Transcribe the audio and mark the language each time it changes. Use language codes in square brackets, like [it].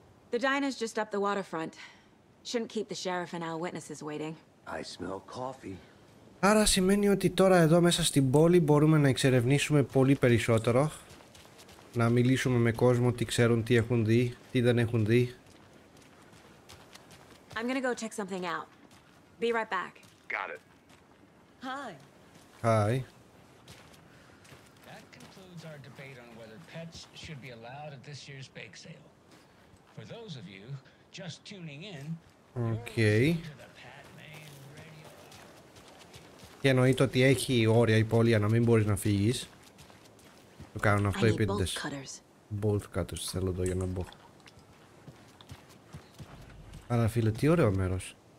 [en] The diner's just up the waterfront. Shouldn't keep the sheriff and our witnesses waiting. I smell coffee. [el] Άρα σημαίνει ότι τώρα εδώ μέσα στην πόλη μπορούμε να εξερευνήσουμε πολύ περισσότερο. Να μιλήσουμε με κόσμο, τι ξέρουν, τι έχουν δει, τι δεν έχουν δει. [en] I'm gonna go check something out. Be right back. Got it. Hi. Hi. That concludes our debate on whether pets should be allowed at this year's bake sale. For those of you just tuning in, Okay. [el] Και εννοείται ότι έχει όρια η πόλη για να μην μπορείς να φύγεις. Το κάνουν αυτό οι επίτηδες. Bolt cutters θέλω εδώ για να μπω. Αλλά φίλε, τι ωραίο μέρος.